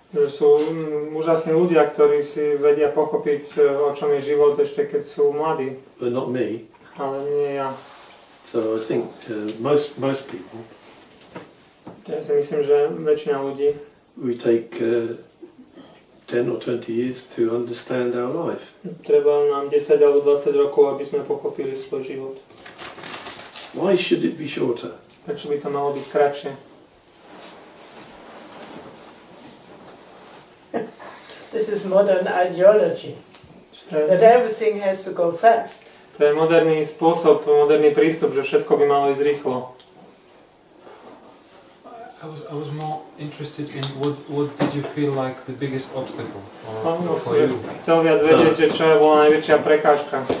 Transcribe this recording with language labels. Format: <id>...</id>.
<sk>Sú úžasní ľudia, ktorí si vedia pochopiť, o čom je život ešte keď sú mladí.</sk> <en>But not me.</en> <sk>Ale nie ja.</sk> <en>So I think most people.</en> <sk>Ja si myslím, že väčšina ľudí</sk> <en>we take 10 or 20 years to understand our life.</en> <sk>Treba nám 10 alebo 20 rokov, aby sme pochopili svoj život.</sk> <en>Why should it be shorter?</en> <sk>Prečo by to malo byť kratšie?</sk> <en>This is modern ideology, that everything has to go fast.</en> <sk>To je moderný spôsob, moderný prístup, že všetko by malo ísť rýchlo.</sk> <en>I was more interested in what did you feel like the biggest obstacle for you?</en> <sk>Chcel viac vedieť, že čo bola najväčšia prekážka.</sk>